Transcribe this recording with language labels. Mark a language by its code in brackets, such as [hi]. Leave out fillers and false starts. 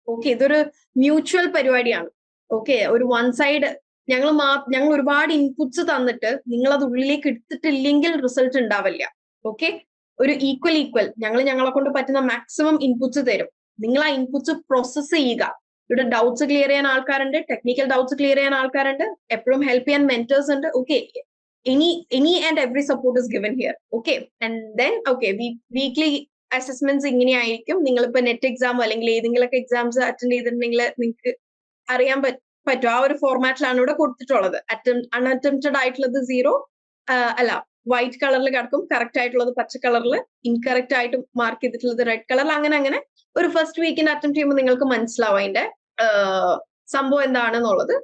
[ml] Okay, ഇതൊരു mutual പരിപാടിയാണ്. Okay, ഒരു വൺ സൈഡ് ഞങ്ങൾ ഒരുപാട് ഇൻപുട്സ് തന്നിട്ട് നിങ്ങൾ അത് ഉള്ളിലേക്ക് എടുത്തിട്ടില്ലെങ്കിൽ റിസൾട്ട് ഉണ്ടാവില്ല. ഓക്കെ, ഒരു ഈക്വൽ ഞങ്ങളെ കൊണ്ട് പറ്റുന്ന മാക്സിമം ഇൻപുട്സ് തരും. നിങ്ങൾ ആ ഇൻപുട്സ് പ്രോസസ് ചെയ്യുക. ഇവിടെ ഡൗട്ട്സ് ക്ലിയർ ചെയ്യാൻ ആൾക്കാരുണ്ട്, ടെക്നിക്കൽ ഡൗട്ട്സ് ക്ലിയർ ചെയ്യാൻ ആൾക്കാരുണ്ട്, എപ്പോഴും ഹെൽപ്പ് ചെയ്യാൻ മെന്റേഴ്സ് ഉണ്ട്. [en] Okay, any and every support is given here. Okay, and then okay, weekly assessments [ml] ഇങ്ങനെയായിരിക്കും. നിങ്ങളിപ്പോ നെറ്റ് എക്സാം അല്ലെങ്കിൽ ഏതെങ്കിലുമൊക്കെ എക്സാംസ് അറ്റൻഡ് ചെയ്തിട്ടുണ്ടെങ്കിൽ നിങ്ങൾക്ക് അറിയാൻ പറ്റും. ആ ഒരു ഫോർമാറ്റിലാണ് ഇവിടെ കൊടുത്തിട്ടുള്ളത്. അൺഅറ്റംപ്റ്റഡ് ആയിട്ടുള്ളത് 0, അല്ല വൈറ്റ് കളറിൽ കിടക്കും, കറക്റ്റ് ആയിട്ടുള്ളത് പച്ച കളറിൽ, ഇൻകറക്റ്റ് ആയിട്ട് മാർക്ക് ചെയ്തിട്ടുള്ളത് റെഡ് കളറിൽ. അങ്ങനെ ഒരു ഫസ്റ്റ് വീക്കിന് അറ്റംപ്റ്റ് ചെയ്യുമ്പോൾ നിങ്ങൾക്ക് മനസ്സിലാവും അതിന്റെ സംഭവം എന്താണെന്നുള്ളത്.